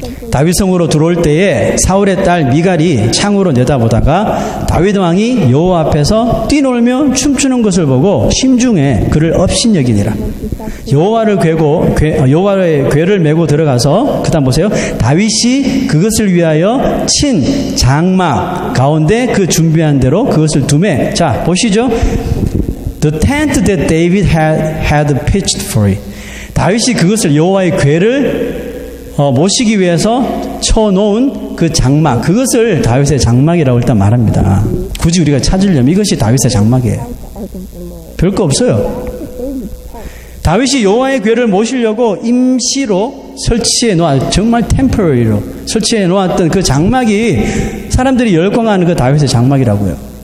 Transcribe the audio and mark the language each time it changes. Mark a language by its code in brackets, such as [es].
[ko] 다윗성으로 들어올 때에 사울의 딸 미갈이 창으로 내다보다가 다윗 왕이 여호와 앞에서 뛰놀며 춤추는 것을 보고 심중에 그를 업신여기니라. 여호와의 궤를 메고 들어가서 그다음 보세요. 다윗이 그것을 위하여 친 장막 가운데 그 준비한 대로 그것을 두매. 자, 보시죠. [en] The tent that David had pitched for it. [ko] 다윗이 그것을 여호와의 궤를 모시기 위해서 쳐놓은 그 장막, 그것을 다윗의 장막이라고 일단 말합니다. 굳이 우리가 찾으려면 이것이 다윗의 장막이에요. 별거 없어요. 다윗이 여호와의 궤를 모시려고 임시로 설치해 놓아, 정말 템포러리로 설치해 놓았던 그 장막이 사람들이 열광하는 그 다윗의 장막이라고요.